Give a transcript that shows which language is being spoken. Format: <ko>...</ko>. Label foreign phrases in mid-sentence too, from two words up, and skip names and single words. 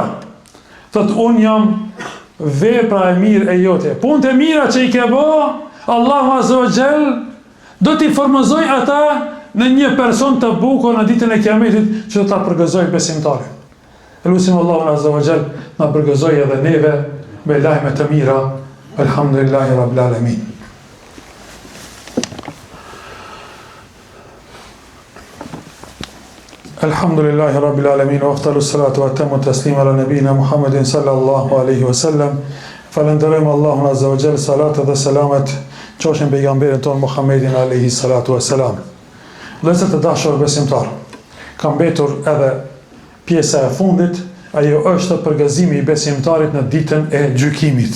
<sq>Thot, unë jam vepra e mirë e jote. Punët e mira që i ke bë, Allahu</sq> <ar>عز وجل</ar> <sq>do t'i formozoj ata në një person të bukur në ditën e Kiametit që do ta përgëzoj besimtarin. Elusim Allahun</sq> <ar>عز وجل</ar> <sq>na përgëzoj edhe neve me lajme të mira.</sq> <ar>الحمد لله رب العالمين الحمد لله رب العالمين وأفضل الصلاة وأتم التسليم على نبينا محمد صلى الله عليه وسلم.</ar> <sq>Falenderojmë Allahun</sq> <ar>عز وجل,</ar> <sq>salat dhe selamet qoshin pejgamberin ton Muhammedin</sq> <ar>عليه الصلاة والسلام.</ar> <sq>Vëllezër të dashur besimtar, ka mbetur edhe pjesa e fundit, ajo është përgëzimi i besimtarit në ditën e gjykimit.</sq>